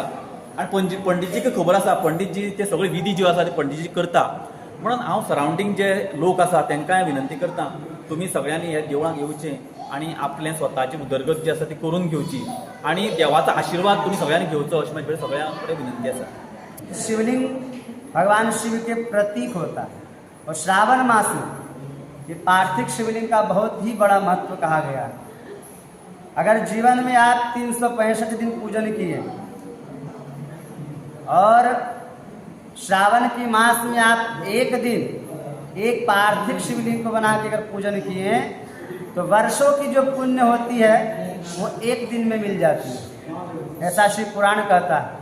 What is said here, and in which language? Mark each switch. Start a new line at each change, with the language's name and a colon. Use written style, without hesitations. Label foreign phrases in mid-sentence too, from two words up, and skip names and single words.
Konkani: आनी पंडितजीक खबर आसा पंडितजी ते सगळे विधी ज्यो आसा ते पंडितजी करता. म्हणून हांव सरावंडींग जे लोक आसा तांकांय विनंती करता तुमी सगळ्यांनी ह्या देवळांत येवचें आनी आपलें स्वताची उदरगत जी आसा ती करून घेवची आनी देवाचो आशिर्वाद तुमी सगळ्यांनी घेवचो अशी म्हाजी सगळ्यां कडेन विनंती आसा.
Hindi: शिवलिंग भगवान शिव के प्रतीक होता है और श्रावण मास में ये पार्थिव शिवलिंग का बहुत ही बड़ा महत्व कहा गया है. अगर जीवन में आप 365 दिन पूजन किए और श्रावण के मास में आप एक दिन एक पार्थिव शिवलिंग को बना के अगर पूजन किए तो वर्षों की जो पुण्य होती है वो एक दिन में मिल जाती है, ऐसा शिव पुराण कहता है.